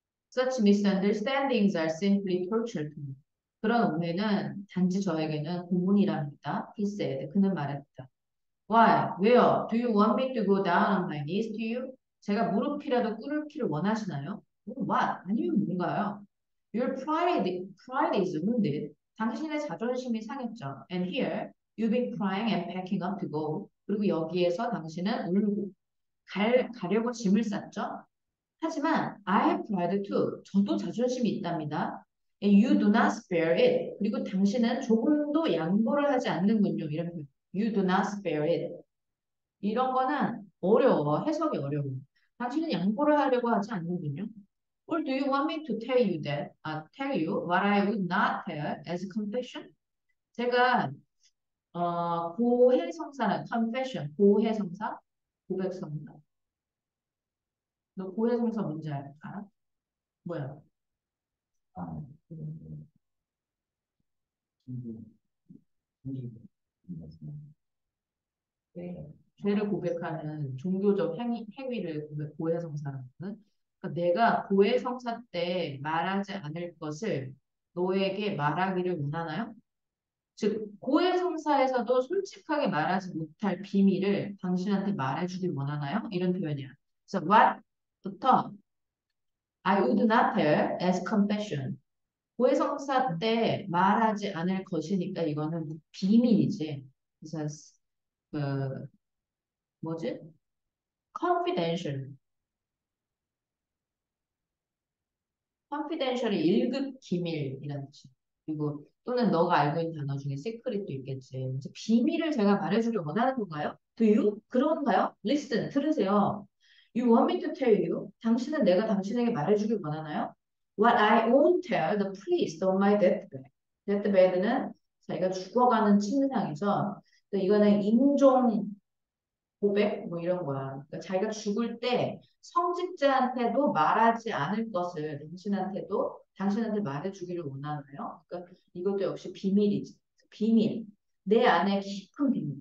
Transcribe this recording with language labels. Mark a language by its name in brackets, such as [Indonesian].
[English] Such misunderstandings are simply torture to me. [Korean] 그런 오해는 단지 저에게는 고문이랍니다. [English] He said. [Korean] 그는 말했다. [English] Why? [Korean] 왜요? [English] Do you want me to go down on my knees to you? [Korean] 제가 무릎이라도 꿇기를 원하시나요? [English] What? [Korean] 아니면 뭔가요? [English] Your pride is wounded. [Korean] 당신의 자존심이 상했죠. [English] And here, you've been crying and packing up to go. [Korean] 그리고 여기에서 당신은 울고 가려고 짐을 쌌죠. 하지만 [English] I have pride too. [Korean] 저도 자존심이 있답니다. [English] And you do not spare it. [Korean] 그리고 당신은 조금도 양보를 하지 않는군요. 이런 표현. [English] You do not spare it. [Korean] 이런 거는 어려워. 해석이 어려워. 당신은 양보를 하려고 하지 않는군요. [English] Or do you want me to tell you that? Tell you what I would not tell as a confession? [Korean] 제가 고해성사는 confession, 고해성사, 고백성사. 너 고해성사 뭔지 알아? 뭐야? 아, 친구, 네. 죄를 고백하는 종교적 행위를 고해성사라는 거는 그러니까 내가 고해성사 때 말하지 않을 것을 너에게 말하기를 원하나요? 즉 고해성사에서도 솔직하게 말하지 못할 비밀을 당신한테 말해주길 원하나요? 이런 표현이야. 그래서 what부터 [English] I would not tell as confession. [Korean] 고해성사 때 말하지 않을 것이니까 이거는 비밀이지. 그래서 그 뭐지? confidential. confidential이 1급 기밀이라는 뜻이야. 그리고 또는 너가 알고 있는 단어 중에 secret도 있겠지. 그래서 비밀을 제가 말해주길 원하는 건가요? [English] Do you? [Korean] 그런가요? [English] Listen, [Korean] 들으세요. [English] You want me to tell you? [Korean] 당신은 내가 당신에게 말해주길 원하나요? [English] What I won't tell the priest on my deathbed. [Korean] deathbed는 자기가 죽어가는 침상이죠. 또 이거는 임종 고백 뭐 이런 거야. 그러니까 자기가 죽을 때 성직자한테도 말하지 않을 것을 당신한테 말해주기를 원하나요? 그러니까 이것도 역시 비밀이지. 비밀. 내 안에 깊은 비밀.